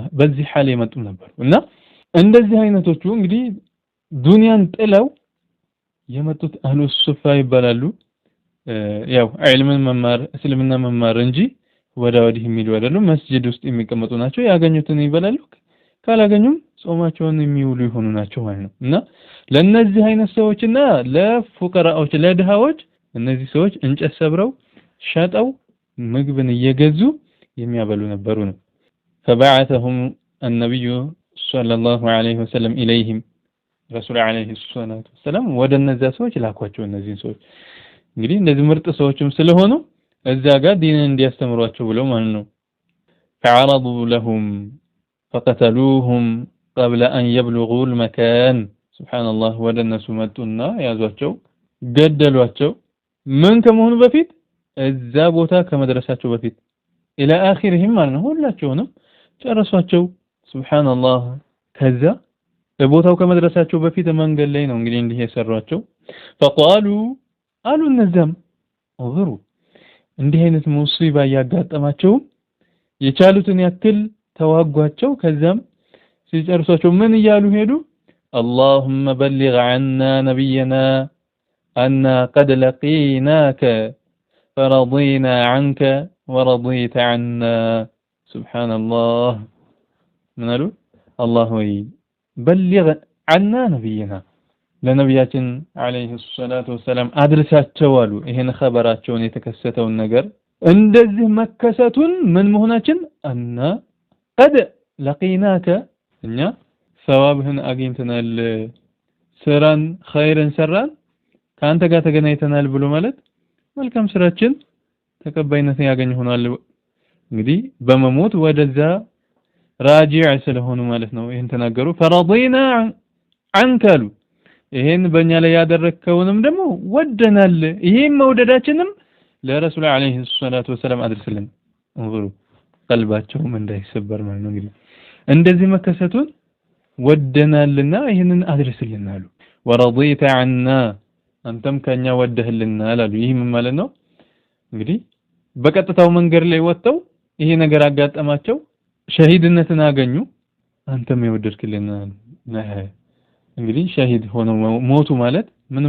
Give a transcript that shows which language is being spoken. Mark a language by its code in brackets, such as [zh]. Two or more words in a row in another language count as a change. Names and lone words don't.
[am] በዚህ ሐል የመጡም ነበሩ እና እንደዚህ አይነቶቹ እንግዲህ ዱንያን ጥለው የመጡት [ar] أهل الصفة [am] ይባላሉ ያው ዒልምን መማር እስልምና መማር እንጂ ወዲህ የሚሉ አይደሉም መስጂድ ውስጥ የሚቀመጡ ናቸው ያገኙትን ይበላሉ ካላገኙም ጾማቸውን የሚውሉ ይሆኑ ናቸው ማለት ነው እና ለነዚህ አይነት ሰዎችና ለፉቀራዎች ለድሃዎች እነዚህ ሰዎች እንጨት ሰብረው ሸጠው ምግብን እየገዙ የሚያበሉ ነበሩ ነው [ar] فبعثهم النبي صلى الله عليه وسلم إليهم رسول عليه الصلاة والسلام [am] ወደ እነዛ ሰዎች ላኳቸው እነዚህን ሰዎች እንግዲህ እነዚህ ምርጥ ሰዎችም ስለሆኑ እዛ ጋር ዲንን እንዲያስተምሯቸው ብለው ማለት ነው [ar] فعرضوا لهم فقتلوهم قبل أن يبلغوا المكان سبحان الله ወደ [am] እነሱ መጡና ያዟቸው ገደሏቸው ምን ከመሆኑ በፊት እዛ ቦታ ከመድረሳቸው በፊት [ar] الى اخرهم [am] ማለት ነው ሁላቸውንም ጨረሷቸው [ar] سبحان الله [am] ከዛ በቦታው ከመድረሳቸው በፊት መንገድ ላይ ነው እንግዲህ እንዲህ የሰሯቸው فقالوا አሉ እነዛም انظروا እንዲህ አይነት ሙሲባ ያጋጠማቸው የቻሉትን ያክል ተዋጓቸው ከዛም ሲጨርሷቸው ምን ይያሉ ሄዱ [ar] اللهم بلغ عنا نبينا أننا قد لقيناك فرضينا عنك ورضيت عنا سبحان الله من قالوا الله بلغ عنا نبينا [am] ለነብያችን [ar] عليه الصلاة والسلام [am] አድርሳቸው አሉ ይሄን ኸበራቸውን የተከሰተውን ነገር እንደዚህ መከሰቱን ምን መሆናችን እና [ar] قد لقيناك [am] እኛ ሰዋብህን አግኝተናል ስራን ኸይርን ሰራን ካንተ ጋር ተገናኝተናል ብሎ ማለት መልካም ስራችን ተቀባይነት ያገኝ ሆኗል እንግዲህ በመሞት ወደዛ راجع ስለሆኑ ማለት ነው ይሄን ተናገሩ [ar] فرضينا عنك [am] ይሄን በእኛ ላይ ያደረከውንም ደግሞ ወደናል ይሄን መውደዳችንም ለረሱል [ar] عليه الصلاة والسلام [am] አድርስልን እንግሩ ቀልባቸውም እንዳይሰበር ማለት ነው እንግዲህ እንደዚህ መከሰቱን ወደናልና ይሄንን አድርስልን አሉ [ar] ورضيت عنا [am] አንተም ከኛ ወደህልናል አሉ ይሄ ምን ማለት ነው እንግዲህ በቀጥታው መንገድ ላይ ወጣው ይሄ ነገር አጋጠማቸው ሸሂድነትን አገኙ አንተም የወደድክልናል እንግዲህ ሸሂድ ሆኖ ሞቱ ማለት ምንም